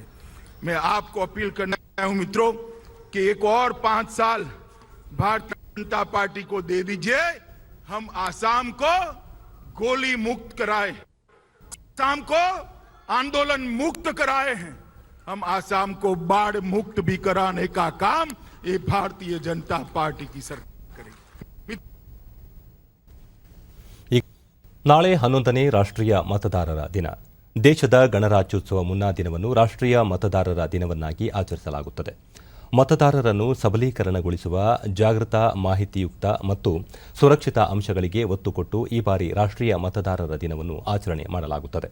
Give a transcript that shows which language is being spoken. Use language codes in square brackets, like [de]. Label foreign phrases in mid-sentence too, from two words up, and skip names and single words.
[hi] मैं आपको अपील करना चाहता हूं मित्रों कि एक और 5 साल भारतीय जनता पार्टी को दे दीजिए. हम आसाम को गोली मुक्त कराए, आसाम को आंदोलन मुक्त कराए हैं, हम आसाम को बाढ़ मुक्त भी कराने का काम ये भारतीय जनता पार्टी की सरकार करेगी। [kn] ನಾಳೆ 11ನೇ ರಾಷ್ಟ್ರೀಯ ಮತದಾರರ ದಿನ. ದೇಶದ ಗಣರಾಜ್ಯೋತ್ಸವ ಮುನ್ನಾ ದಿನವನ್ನು ರಾಷ್ಟ್ರೀಯ ಮತದಾರರ ದಿನವನ್ನಾಗಿ ಆಚರಿಸಲಾಗುತ್ತದೆ. ಮತದಾರರನ್ನು ಸಬಲೀಕರಣಗೊಳಿಸುವ ಜಾಗೃತ, ಮಾಹಿತಿಯುಕ್ತ ಮತ್ತು ಸುರಕ್ಷಿತ ಅಂಶಗಳಿಗೆ ಒತ್ತು ಕೊಟ್ಟು ಈ ಬಾರಿ ರಾಷ್ಟ್ರೀಯ ಮತದಾರರ ದಿನವನ್ನು ಆಚರಣೆ ಮಾಡಲಾಗುತ್ತದೆ.